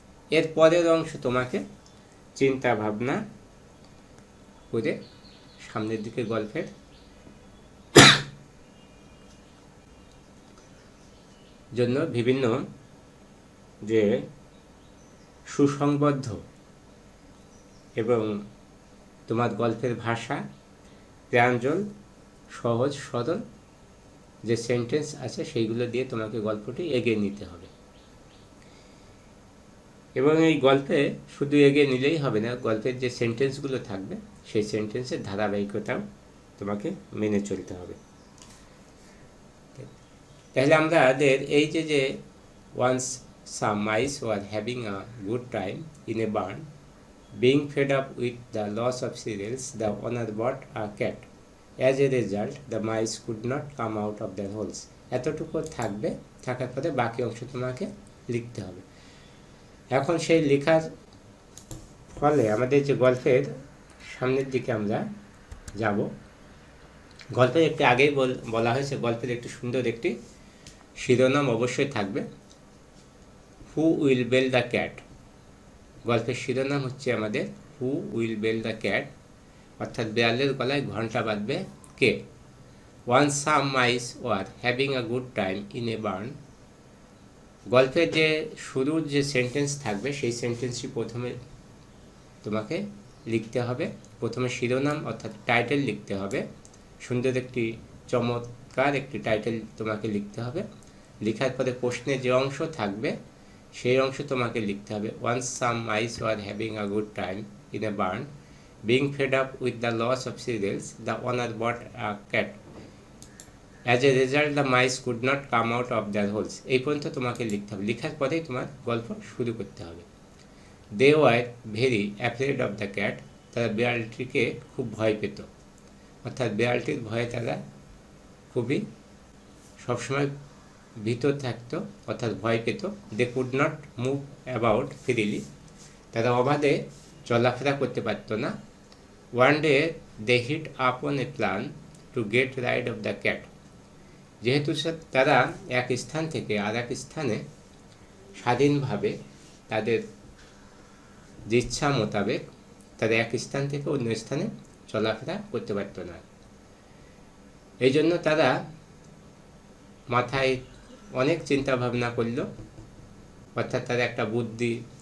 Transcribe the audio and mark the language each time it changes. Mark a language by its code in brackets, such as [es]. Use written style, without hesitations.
[bn] এর পরের অংশ তোমাকে চিন্তা ভাবনা করে সামনের দিকে গল্পের জন্য বিভিন্ন যে সুসংবদ্ধ এবং তোমার গল্পের ভাষা প্রাঞ্জল, সহজ সরল যে সেন্টেন্স আছে সেইগুলো দিয়ে তোমাকে গল্পটি এগিয়ে নিতে হবে। এবং এই গল্পে শুধু এগিয়ে নিলেই হবে না, গল্পের যে সেন্টেন্সগুলো থাকবে সেই সেন্টেন্সের ধারাবাহিকতাও তোমাকে মেনে চলতে হবে। তাহলে আমাদের এই যে [en] once some mice were having a good time in a barn, being fed up with the loss of cereals, the owner bought a cat. As a result, the mice could not come out of their holes. [bn] এতটুকু থাকবে, থাকার পরে বাকি অংশ তোমাকে লিখতে হবে। এখন সেই লেখার ফলে আমাদের যে গল্পের সামনের দিকে আমরা যাব। গল্পের একটি আগেই বলা হয়েছে, গল্পের একটি সুন্দর একটি শিরোনাম অবশ্যই থাকবে, [en] Who will bell the cat. [bn] গল্পের শিরোনাম হচ্ছে আমাদের [en] who will bell the cat, [bn] অর্থাৎ বিড়ালের গলায় ঘন্টা বাঁধবে কে। [en] Once some mice were having a good time in a barn. [bn] গল্পের যে শুরুর যে সেন্টেন্স থাকবে সেই সেন্টেন্সটি প্রথমে তোমাকে লিখতে হবে। প্রথমে শিরোনাম অর্থাৎ টাইটেল লিখতে হবে, সুন্দর একটি চমৎকার একটি টাইটেল তোমাকে লিখতে হবে। লেখার পরে প্রশ্নের যে অংশ থাকবে সেই অংশ তোমাকে লিখতে হবে। [en] Once some mice were having a good time in a barn, being fed up with the loss of cereals, the owner bought a cat. As a result, the mice could not come out of their holes. [bn] এই পর্যন্ত তোমাকে লিখতে হবে। লেখার পরেই তোমার গল্প শুরু করতে হবে। [en] They were very afraid of the cat. [bn] তারা বিড়ালটিকে খুব ভয় পেত, অর্থাৎ বিড়ালটির ভয়ে তারা খুবই সবসময় ভীত থাকতো, অর্থাৎ ভয় পেত। [en] They could not move about freely. [bn] তারা অবাধে চলাফেরা করতে পারত না। [en] One day they hit upon a plan to get rid of the cat. [bn] যেহেতু তারা এক স্থান থেকে আর এক স্থানে স্বাধীনভাবে তাদের ইচ্ছা মোতাবেক তারা এক স্থান থেকে অন্য স্থানে চলাফেরা করতে পারত না, এই জন্য তারা মাথায় অনেক চিন্তা ভাবনা করল, অর্থাৎ তারা একটা বুদ্ধি